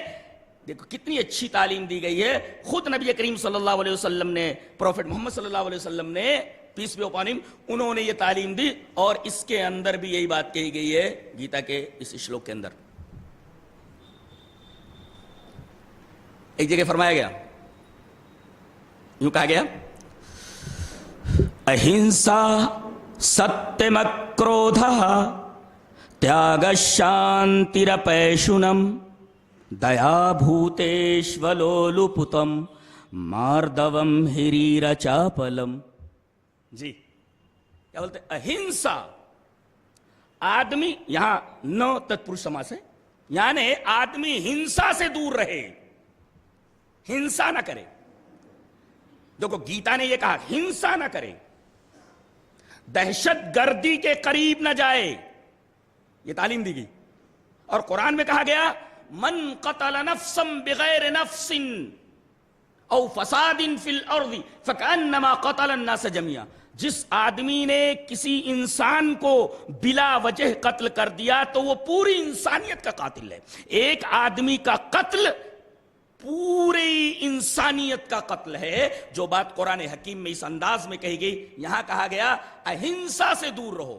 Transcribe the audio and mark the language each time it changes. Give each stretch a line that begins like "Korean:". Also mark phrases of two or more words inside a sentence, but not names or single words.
Urdu: دیکھو کتنی اچھی تعلیم دی گئی ہے۔ خود نبی کریم
Arabic: صلی اللہ علیہ وسلم
Urdu: نے، پروفٹ محمد
Arabic: صلی اللہ علیہ وسلم
Urdu: نے،
English: peace be upon him,
Urdu: انہوں نے یہ تعلیم دی، اور اس کے اندر بھی یہی بات کہی گئی ہے گیتا کے اس شلوک کے اندر۔ ایک جگہ فرمایا گیا، یوں کہا گیا،
Sanskrit: अहिंसा सत्यम् क्रोधा त्याग शान्तिरपैशुनम् दया भूतेषु अलोलुप्तम् मार्दवम् ह्रीर चापलम्.
Urdu: جی کیا بولتے ہیں؟ اہنسا، آدمی، یہاں نو تتپرش سماس ہے، یعنی آدمی ہنسا سے دور رہے، ہنسا نہ کرے۔ دیکھو گیتا نے یہ کہا ہنسا نہ کرے، دہشت گردی کے قریب نہ جائے، یہ تعلیم دی گئی۔
Arabic: اور قرآن میں کہا گیا من قتل نفسا بغیر نفس او فساد فی الارض فکأنما قتل الناس جميعا،
Urdu: جس آدمی نے کسی انسان کو بلا وجہ قتل کر دیا تو وہ پوری انسانیت کا قاتل ہے۔ ایک آدمی کا قتل پوری انسانیت کا قتل ہے۔ جو بات قرآن حکیم میں اس انداز میں کہی گئی، یہاں کہا گیا اہنسا سے دور رہو۔